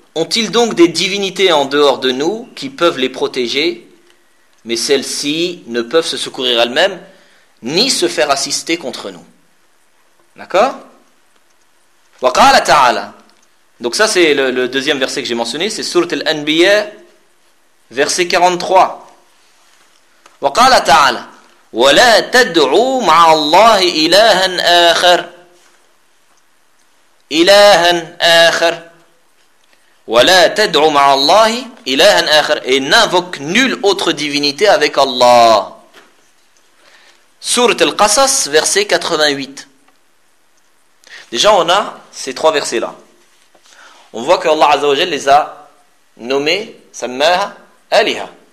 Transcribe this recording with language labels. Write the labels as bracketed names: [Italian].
[French] Ont-ils donc des divinités en dehors de nous qui peuvent les protéger, mais celles-ci ne peuvent se secourir elles-mêmes ni se faire assister contre nous? D'accord? [Arabic] Wa qala ta'ala. [French] Donc ça c'est le deuxième verset que j'ai mentionné, c'est sourate Al-Anbiya, verset 43. [Arabic] Wa qala ta'ala وَلَا تَدْعُوا مَعَ اللَّهِ إِلَٰهًا آخَرَ إِلَٰهًا آخَرَ وَلَا تَدْعُوا مَعَ اللَّهِ إِلَٰهًا آخَرَ. [French] Et n'invoque nulle autre divinité avec Allah. Sourate Al-Qasas, verset 88. Déjà, on a ces trois versets-là. On voit que Allah Azza wa Jalla les a nommés, [Arabic] سَمَّاهَا أَلِهَا.